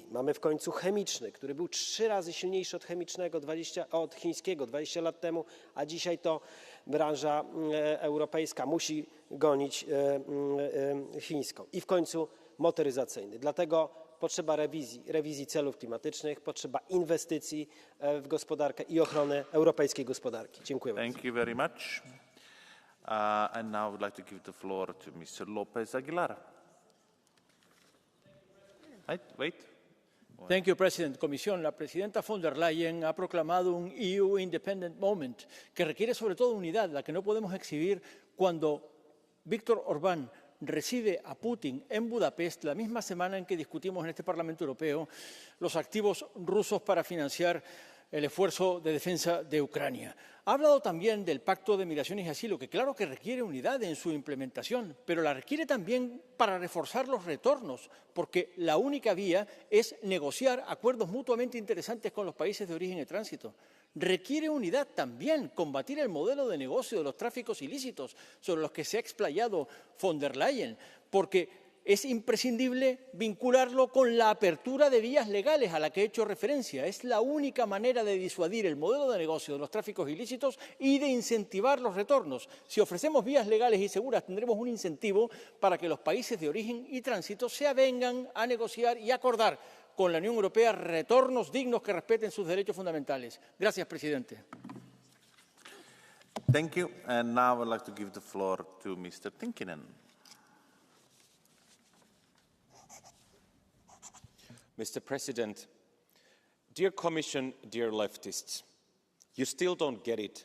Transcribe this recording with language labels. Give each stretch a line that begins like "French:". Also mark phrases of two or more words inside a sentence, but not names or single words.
Polish: Mamy w końcu chemiczny, który był 3 razy silniejszy od chińskiego 20 lat temu, a dzisiaj to branża europejska musi gonić chińską. I w końcu motoryzacyjny. Dlatego potrzeba rewizji celów klimatycznych, potrzeba inwestycji w gospodarkę i ochrony europejskiej gospodarki. Dziękuję bardzo.
English: Thank you very much. And now I would like to give the floor to Mr. López Aguilar. Wait. Thank you, President.
Spanish: Comisión, la presidenta von der Leyen ha proclamado un
English: EU Independent Moment
Spanish: que requiere sobre todo unidad, la que no podemos exhibir cuando Víctor Orbán recibe a Putin en Budapest la misma semana en que discutimos en este Parlamento Europeo los activos rusos para financiar el esfuerzo de defensa de Ucrania. Ha hablado también del Pacto de Migración y Asilo, que claro que requiere unidad en su implementación, pero la requiere también para reforzar los retornos, porque la única vía es negociar acuerdos mutuamente interesantes con los países de origen y tránsito. Requiere unidad también, combatir el modelo de negocio de los tráficos ilícitos sobre los que se ha explayado von der Leyen, porque es imprescindible vincularlo con la apertura de vías legales a la que he hecho referencia. Es la única manera de disuadir el modelo de negocio de los tráficos ilícitos y de incentivar los retornos. Si ofrecemos vías legales y seguras, tendremos un incentivo para que los países de origen y tránsito se avengan a negociar y acordar con la Unión Europea retornos dignos que respeten sus derechos fundamentales. Gracias, presidente.
English: Thank you. And now I would like to give the floor to Mr. Tinkinen. Mr. President, dear Commission, dear leftists, you still don't get it.